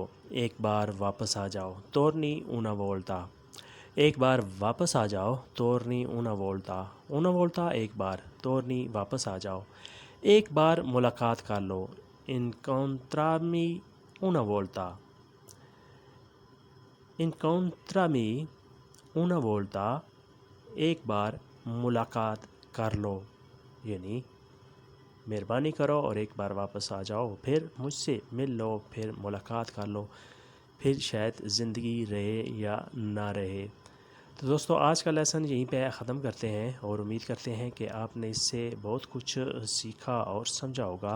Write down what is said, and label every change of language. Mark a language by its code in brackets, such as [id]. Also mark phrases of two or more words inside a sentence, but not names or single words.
[ur] ایک بار واپس آ جاؤ، [it] torni una volta. [ur] ایک بار واپس آ جاؤ، [it] torni una volta. una volta [ur] ایک بار، torni واپس آ جاؤ. ایک بار ملاقات کر لو، [it] incontrarmi una volta. incontrarmi una volta [ur] ایک بار ملاقات کر لو، یعنی مہربانی کرو اور ایک بار واپس آ جاؤ، پھر مجھ سے مل لو، پھر ملاقات کر لو، پھر شاید زندگی رہے یا نہ رہے. تو دوستو آج کا لیسن یہیں پہ ختم کرتے ہیں اور امید کرتے ہیں کہ آپ نے اس سے بہت کچھ سیکھا اور سمجھا ہوگا.